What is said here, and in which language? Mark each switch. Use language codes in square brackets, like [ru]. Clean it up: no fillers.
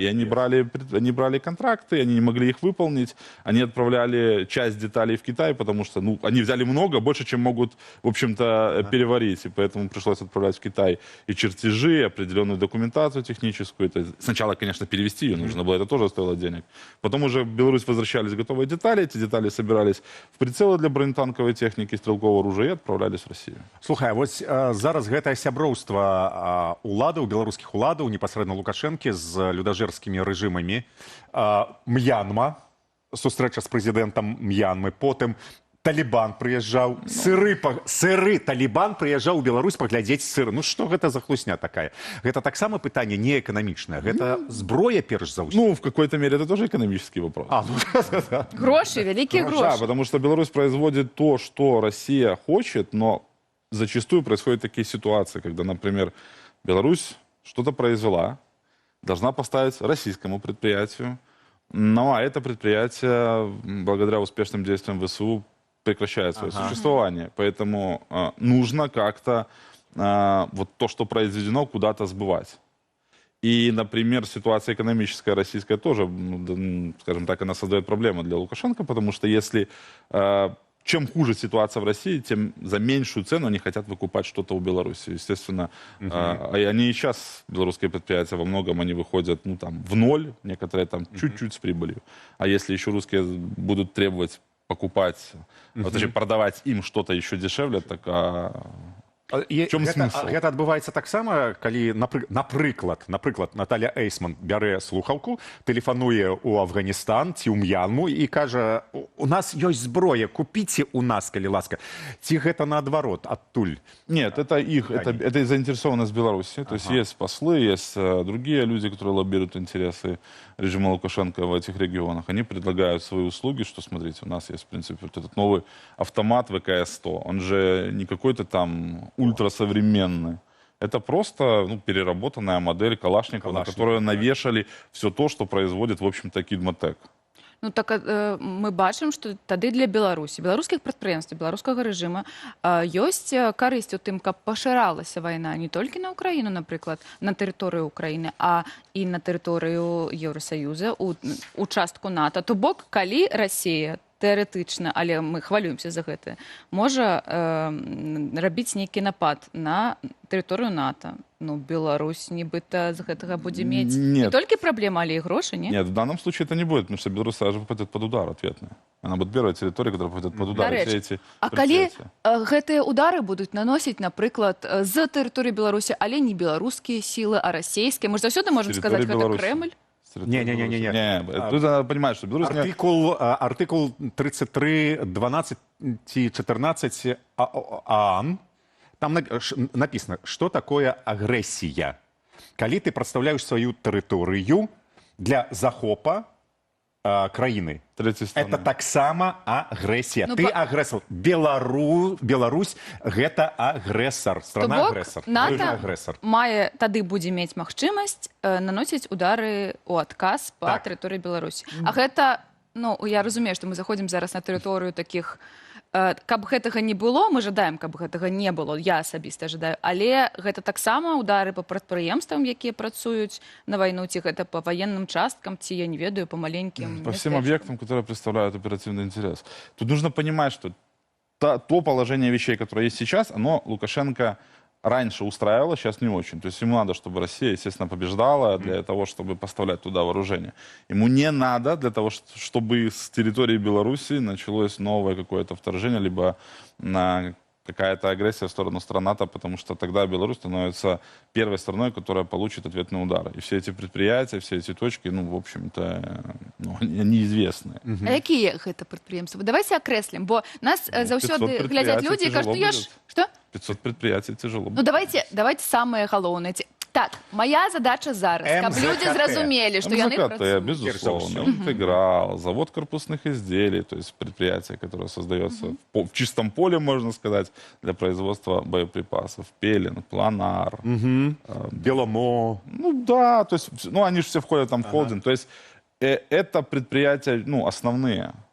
[ru] и они брали контракты, они не могли их выполнить, они отправляли часть деталей в Китай, потому что они взяли много, больше, чем могут, в общем-то, переварить. И поэтому пришлось отправлять в Китай и чертежи, определенную документацию техническую. Это сначала, конечно, перевести ее нужно было, это тоже стоило денег. Потом уже в Беларусь возвращались готовые детали, эти детали собирались в прицелы для бронетанковой техники, стрелкового оружия и отправлялись в Россию. [be] Слухай, вось зараз гэтае сяброўства уладаў, беларускіх уладаў, непасрэдна Лукашэнкі з людажэрскімі рэжымамі, М'янма, сустрэча з прэзідэнтам М'янмы, потым Талибан прыязджаў, сыры Талибан прыязджаў у Беларусь паглядзець сыры. Ну што гэта за хлусня такая? Гэта таксама пытанне не эканамічнае, гэта зброя перш за ўсё. [ru] Ну, в какой-то мере это тоже экономический вопрос. [uk] Гроши, великие [ru] Да, [uk] гроши. [ru] потому что Беларусь производит то, что Россия хочет, но зачастую происходят такие ситуации, когда, например, Беларусь что-то произвела, должна поставить российскому предприятию, ну, а это предприятие, благодаря успешным действиям ВСУ, прекращает свое существование. Поэтому нужно как-то вот то, что произведено, куда-то сбывать. И, например, ситуация экономическая российская тоже, скажем так, она создает проблемы для Лукашенко, потому что если чем хуже ситуация в России, тем за меньшую цену они хотят выкупать что-то у Беларуси. Естественно, они и сейчас, белорусские предприятия, во многом они выходят в ноль, некоторые там чуть-чуть с прибылью. А если еще русские будут требовать покупать, точнее, продавать им что-то еще дешевле, так [be] І [uk] В чому [be] гэта, [ru] смысл? [be] гэта адбываецца таксама, калі, напрыклад, Наталья Эйсман бярэ слухаўку, тэлефануе ў Афганістан ці ў М'янму і кажа, у нас ёсць зброя, купіце у нас, калі ласка. Ці гэта наадварот, адтуль? [ru] Нет, это их, это и заинтересованность Беларуси. То есть есть послы, есть другие люди, которые лоббируют интересы режима Лукашенко в этих регионах. Они предлагают свои услуги, что, смотрите, у нас есть, в принципе, вот этот новый автомат ВКС-100. Он же не какой-то там ультрасовременный. Это просто переработанная модель Калашникова, на которую навешали все то, что производит, в общем-то, Кидмотек. [be] Ну так мы бачым, што тады для Беларусі, беларускіх прадпрыемстваў, беларускага рэжыма ёсць карысць у тым, каб пашыралася вайна не толькі на Украіну, напрыклад, на тэрыторыю Украіны, а і на тэрыторыю Еўрасаюза, у частку НАТО. То бок, калі Расія тэарэтычна, але мы хвалюемся за гэта, можа рабіць нейкі напад на тэрыторыю НАТО. Ну, Беларусь нібыта з гэтага будзе мець [ru] не только проблема, [be] але и гроши, не? [ru] Нет, в данном случае это не будет, потому что Беларусь сразу попадет под удар ответный. Она будет первой территорией, которая попадет под удар. [be] А калі гэтыя удары будуць наносіць, напрыклад, з тэрыторыі Беларусі, але не беларускія сілы, а расійскія? Мы ж заўсёды можем сказаць, гэта Кремль? Не. [ru] Тут надо понимать, что Беларусь... Артикул 33, 12 и 14 ААН, там написано, что такое агрессия. [be] Калі ты [ru] представляешь свою территорию для захопа краины. Это [be] таксама [ru] агрессия. Ты агрессор. [be] Беларусь гэта агрессор. [ru] Страна агрессор. [be] НАТО мае тады будзе мець магчымасць наносіць удары ў адказ па тэрыторыі Беларусі. А гэта, я разумею, што мы заходзім зараз на тэрыторыю такіх. Каб гэтага не было, мы жадаем, каб гэтага не было, я асабіста жадаю, але гэта таксама удары па прадпрыемствам, якія працуюць на вайну, ці гэта па ваенным часткам, ці, я не ведаю, па маленькім... [ru] По всем объектам, которые представляют оперативный интерес. Тут нужно понимать, что то положение вещей, которое есть сейчас, оно Лукашенко раньше устраивало, сейчас не очень. То есть ему надо, чтобы Россия, естественно, побеждала для того, чтобы поставлять туда вооружение. Ему не надо для того, чтобы с территории Беларуси началось новое какое-то вторжение, либо какая-то агрессия в сторону стран НАТО, потому что тогда Беларусь становится первой страной, которая получит ответный удар. И все эти предприятия, все эти точки, в общем-то, они известные. [be] А якія гэта прадпрыемствы? [ru] Давайте [be] акрэслім, бо нас заўсёды глядзяць людзі і кажуць, што? [ru] 500 предприятий тяжело. Давайте самые галоўныя. [be] Так, моя задача зараз, каб люди зразумелі, што яны працуюць. [ru] Безусловно. Интеграл, завод корпусных изделий, то есть предприятие, которое создается в чистом поле, можно сказать, для производства боеприпасов. Пелен, Планар. Беломо. Да, то есть, они же все входят там в холдинг. То есть это предприятия, основные.